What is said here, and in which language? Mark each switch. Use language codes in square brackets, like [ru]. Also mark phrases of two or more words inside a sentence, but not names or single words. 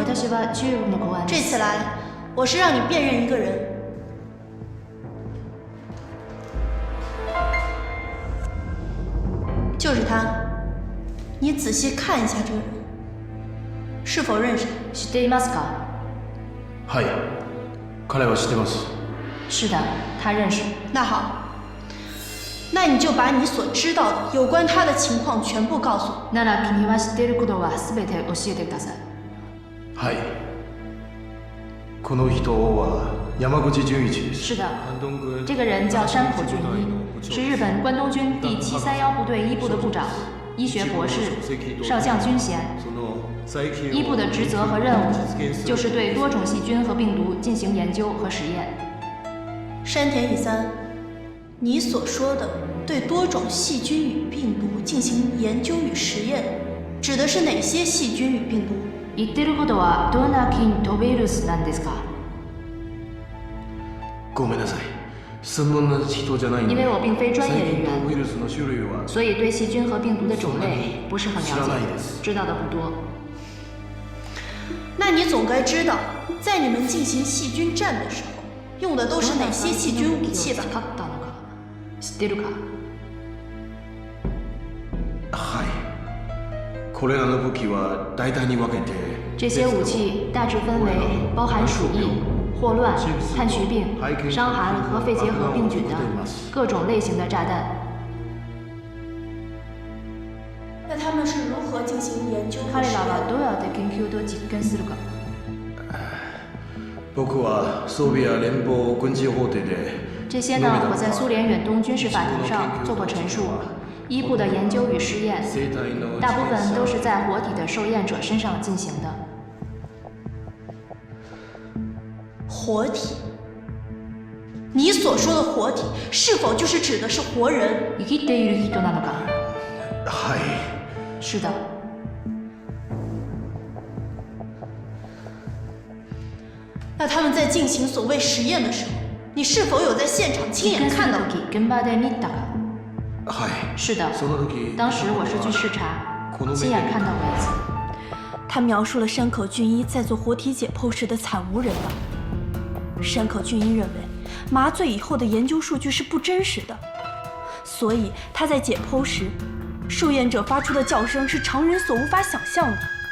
[ja] 私は中国の公安。 [zh] 这次来，我是让你辨认一个人。就是他，你仔细看一下这个人，是否认识？ [ja] 知っていますか？はい、彼は知ってます。是的，他认识。 [zh] 那好，那你就把你所知道的有关他的情况全部告诉我。 [ja] なら君は知っていることはすべて教えてください。はい。この人は山口純一です。 [zh] 是的，这个人叫山口俊一，是日本关东军第731部队一部的部长，医学博士，少将军衔。一部的职责和任务就是对多种细菌和病毒进行研究和实验。山田乙三，你所说的对多种细菌与病毒进行研究与实验，指的是哪些细菌与病毒？ [ja] 言ってることはどんな菌とウイルスなんですか？ごめんなさい。専門な人じゃないので。 [zh] 因为我并非专业人员， [ja] ウイルスの種類は [zh] 所以对细菌和病毒的种类不是很了解，知道的不多。那你总该知道，在你们进行细菌战的时候，用的都是哪些细菌武器吧？ [ja] 知ってるか？はい。これらの武器は大体に分けて。 [zh] 这些武器大致分为包含鼠疫、霍乱、炭疽病、伤寒和肺结核病菌的各种类型的炸弹。那他们是如何进行研究和 [ja] 彼 [zh] 实验？ [ja] らはどうやって研究と実験するか。僕はソビエ連邦軍事法廷で。 [zh] 这些呢，我在苏联远东军事法庭上做过陈述。一部的研究与试验，大部分都是在活体的受验者身上进行的。活体？你所说的活体，是否就是指的是活人？ [ja] 生きている人なのか？はい。 [zh] 是的。那他们在进行所谓实验的时候，你是否有在现场亲眼看到？ [ja] 現場で見たか？はい。 [zh] 是的，当时我是去视察，亲眼看到过一次。他描述了山口俊一在做活体解剖时的惨无人道。山口俊一认为，麻醉以后的研究数据是不真实的，所以他在解剖时，受验者发出的叫声是常人所无法想象的。